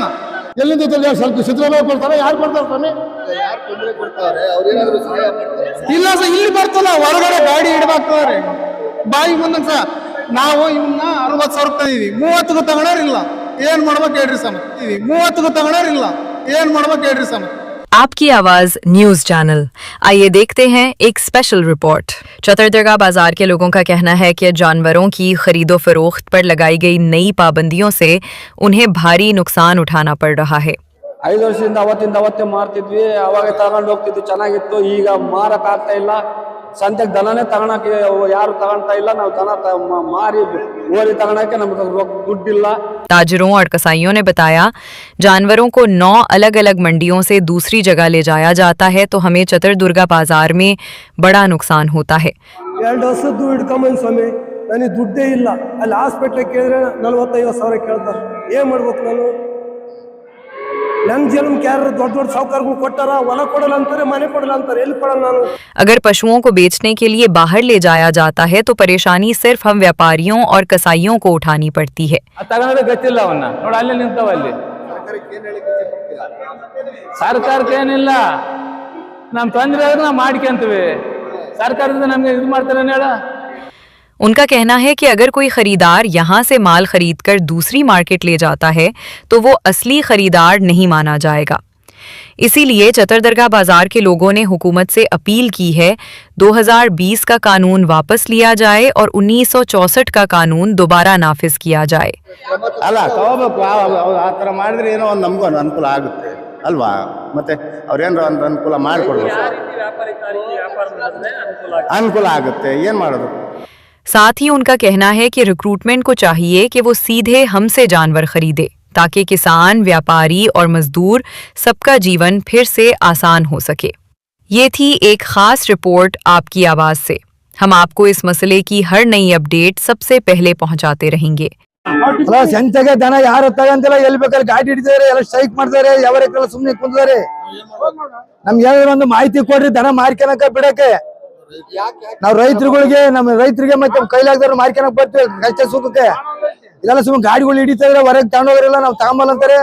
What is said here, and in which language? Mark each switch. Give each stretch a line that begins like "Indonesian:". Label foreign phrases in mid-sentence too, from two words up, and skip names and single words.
Kannada: ಎಲ್ಲಿಂದ ಸ್ವಲ್ಪ ಸಿದ್ದರಾಮಯ್ಯ ಕೊಡ್ತಾರೆ, ಯಾರು ಕೊಡ್ತಾರೆ ಸ್ವಾಮಿ? ಇಲ್ಲ ಸರ್, ಇಲ್ಲಿ ಬರ್ತಲ್ಲ ಹೊರಗಡೆ ಗಾಡಿ ಹಿಡ್ದಾಕ್ತಾರೆ ಬಾಯಿ ಬಂದಂಗ ಸರ್. ನಾವು ಇವನ್ನ 60,000 ರೂಪಾಯಿ 30ಗೂ ತಗೊಳೋರಿಲ್ಲ, ಏನ್ ಮಾಡ್ಬೇಕು ಹೇಳ್ರಿ ಸರ್? 30ಗೂ ತಗೊಳೋರಿಲ್ಲ, ಏನ್ ಮಾಡ್ಬೇಕು ಹೇಳ್ರಿ ಸರ್?
Hindi: आपकी आवाज न्यूज चैनल, आइए देखते हैं एक स्पेशल रिपोर्ट। चतरदरगाह बाजार के लोगों का कहना है कि जानवरों की खरीदो फरोख्त पर लगाई गई नई पाबंदियों से उन्हें भारी नुकसान उठाना पड़ रहा है।
Kannada: 5 ವರ್ಷದಿಂದ ಅವತ್ತೇ ಮಾರ್ತಿದ್ವಿ, ಅವಾಗ ತಗೊಂಡು ಹೋಗ್ತಿದ್ವಿ, ಚೆನ್ನಾಗಿತ್ತು. ಈಗ ಮಾರಕ್ ಆಗ್ತಾ ಇಲ್ಲ, ಸಂತೆಗೆ ದನನೇ ತಗೊಳಕ್ಕೆ ಯಾರು ತಗೊಳ್ತಾ ಇಲ್ಲ. ನಾವು ದನ ಮಾರಿ ಓರಿ ತಗೊಳಕ್ಕೆ ನಮ್ಗೆ ದುಡ್ಡಿಲ್ಲ।
Hindi: ताजरों और कसाईयों ने बताया, जानवरों को 9 अलग-अलग मंडियों से दूसरी जगह ले जाया जाता है तो हमें चतरदुर्गा बाजार में बड़ा नुकसान होता है।
Kannada: 2 ವರ್ಷದ್ದು ಹಿಡ್ಕೊಂಬಂದು ಸ್ವಾಮಿ, ನನಗೆ ದುಡ್ಡೇ ಇಲ್ಲ. ಅಲ್ಲಿ ಹಾಸ್ಪಿಟ್ಲಿಗೆ ಕೇಳಿದ್ರೆ 45,000 ಕೇಳ್ತಾರೆ. ಏನ್ ಮಾಡ್ಬೇಕು ನಾನು?
Hindi: अगर पशुओं को बेचने के लिए बाहर ले जाया जाता है तो परेशानी सिर्फ हम व्यापारियों और कसाईयों को उठानी पड़ती है।
Kannada: ಸರ್ಕಾರಕ್ಕೇನಿಲ್ಲ, ನಮ್ಮ ತೊಂದರೆ ನಾವು ಮಾಡ್ಕೊಂತೀವಿ, ಸರ್ಕಾರದಿಂದ ನಮಗೆ ಇದು ಮಾಡ್ತಾರೆ ಹೇಳ।
Hindi: उनका कहना है कि अगर कोई खरीदार यहाँ से माल खरीदकर दूसरी मार्केट ले जाता है तो वो असली खरीदार नहीं माना जाएगा। इसीलिए चतरदरगाह बाजार के लोगों ने हुकूमत से अपील की है 2020 का कानून वापस लिया जाए और 1964 का कानून दोबारा नाफिज किया जाए।
Kannada: ಅಲ್ಲ ತಗೋಬೇಕು, ಆ ಥರ ಮಾಡಿದ್ರೆ ಏನೋ ಒಂದು ನಮಗೂ ಅನುಕೂಲ ಆಗುತ್ತೆ ಅಲ್ವಾ? ಮತ್ತೆ ಅವ್ರೇನಾರ ಒಂದು ಅನುಕೂಲ ಮಾಡಿಕೊಡ್ಬೇಕು, ಅನುಕೂಲ ಆಗುತ್ತೆ, ಏನು ಮಾಡೋದು?
Hindi: साथ ही उनका कहना है कि रिक्रूटमेंट को चाहिए कि वो सीधे हमसे जानवर खरीदे ताकि किसान, व्यापारी और मजदूर सबका जीवन फिर से आसान हो सके। ये थी एक खास रिपोर्ट आपकी आवाज से। हम आपको इस मसले की हर नई अपडेट सबसे पहले पहुंचाते रहेंगे।
Kannada: ಸಂತೆಗೆ ದನ ಯಾರು ತಗಂತಿಲ್ಲ, ಎಲ್ಲಿ ಬೇಕಾದ್ರೆ ಗಾಡಿ ಹಿಡಿತಾರೆ, ಎಲ್ಲ ಸ್ಟ್ರೈಕ್ ಮಾಡ್ತಾರೆ, ಯಾವರೆಲ್ಲ ಸುಮ್ಮನೆ ಕುಂತಾರೆ. ನಮ್ಗೆ ಒಂದು ಮಾಹಿತಿ ಕೊಡ್ರಿ, ದನ ಮಾರ್ಕೆನಕ ಬಿಡಕ್ಕೆ. ನಾವು ರೈತರಿಗೆ ಮತ್ತೆ ಕೈಲಾಗದವ್ರು ಮಾರ್ಕೆನಕ್ ಬರ್ತೀವಿ ಕಷ್ಟ ಸುಖಕ್ಕೆ. ಇದೆಲ್ಲ ಸುಮ್ಮನೆ ಗಾಡಿಗಳು ಹಿಡಿತಾರೆ, ಹೊರಗೆ ತಗೊಂಡೋಗ್ರಿಲ್ಲ, ನಾವು ತಗೊಂಬಲ್ಲ ಅಂತಾರೆ.